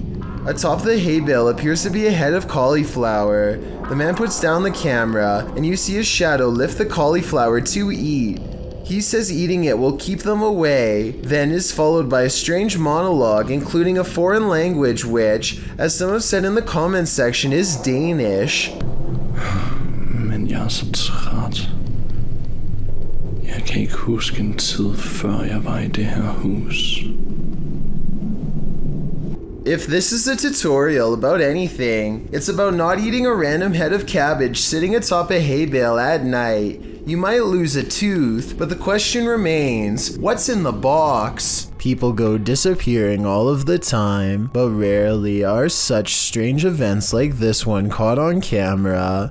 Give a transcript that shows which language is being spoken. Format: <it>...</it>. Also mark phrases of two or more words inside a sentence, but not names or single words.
<en>Atop the hay bale appears to be a head of cauliflower. The man puts down the camera, and you see a shadow lift the cauliflower to eat. He says eating it will keep them away, then is followed by a strange monologue including a foreign language which, as some have said in the comments section, is Danish.</en> <da>Men jeg så træt. Jeg kan ikke huske en tid før jeg var I det her hus.</da> <en>If this is a tutorial about anything, it's about not eating a random head of cabbage sitting atop a hay bale at night. You might lose a tooth, but the question remains, what's in the box? People go disappearing all of the time, but rarely are such strange events like this one caught on camera.</en>